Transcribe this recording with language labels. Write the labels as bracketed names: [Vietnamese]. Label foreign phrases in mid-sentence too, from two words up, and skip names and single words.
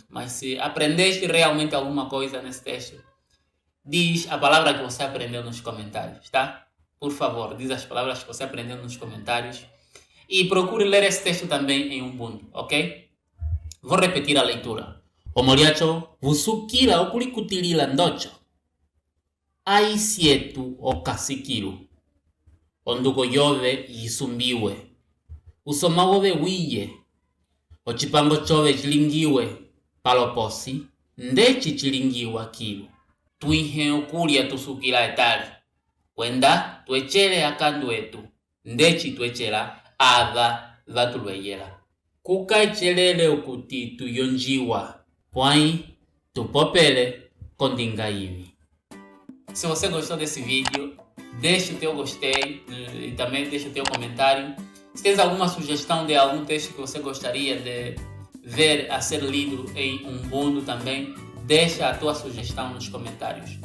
[Portuguese] Mas se aprendeste realmente alguma coisa nesse texto, diz a palavra que você aprendeu nos comentários, tá? Por favor, diz as palavras que você aprendeu nos comentários. E procure ler esse texto também em Ubuntu, ok? Vou repetir a leitura. [Umbundu] Omoriacho, vusukira okulikutilila ndocho. Aisietu okasikiru. onduko yove yisumbiwe. Usoma wove wiye. Ocipango chove chilingiwe paloposi. Ndeci chilingiwa kilo. Tuihe okulya tusukila etali. Wenda tuechele akandu etu. Ndeci tuechela ava vatulweyela. Kuka ichelele ukuti tuyonjiwa. Pwai tupopele kondinga ivi. [Portuguese] Se você gostou desse vídeo, deixe o teu gostei e também deixe o teu comentário. Se tens alguma sugestão de algum texto que você gostaria de ver a ser lido em Ubuntu também, deixa a tua sugestão nos comentários.